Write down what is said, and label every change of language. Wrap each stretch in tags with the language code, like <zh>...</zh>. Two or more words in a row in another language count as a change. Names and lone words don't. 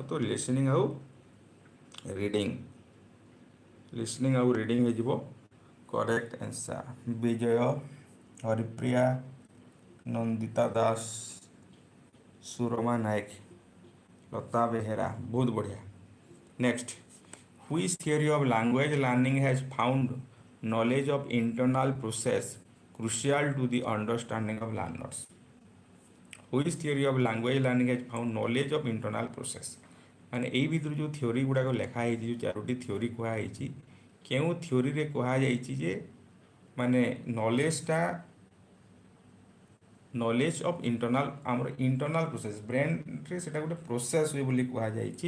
<or>ତ ଲିସନିଂ ଆଉ ରିଡ଼ିଂ, ଲିସନିଂ ଆଉ ରିଡ଼ିଂ ହେଇଯିବ</or> <en>correct answer.</en> <or>ବିଜୟ, ହରିପ୍ରିୟା, ନନ୍ଦିତା ଦାସ, ସୁରମା ନାୟକ, ଲତା ବେହେରା, ବହୁତ ବଢ଼ିଆ।</or> <en>next, which theory of language learning has found knowledge of internal process crucial to the understanding of learners? Which theory of language learning has found knowledge of internal process?</en> <or>ମାନେ ଏଇ ଭିତରୁ ଯେଉଁ ଥିଓରି ଗୁଡ଼ାକ ଲେଖା ହେଇଛି, ଯେଉଁ 4ଟି ଥିଓରି କୁହାହେଇଛି, କେଉଁ ଥିଓରିରେ କୁହାଯାଇଛି ଯେ ମାନେ</or> <en>knowledge of internal,</en> <or>ଆମର</or> <en>internal process,</en> <or>ବ୍ରେନ୍ରେ ସେଇଟା ଗୋଟେ ପ୍ରୋସେସ୍ ହୁଏ ବୋଲି କୁହାଯାଇଛି।</or>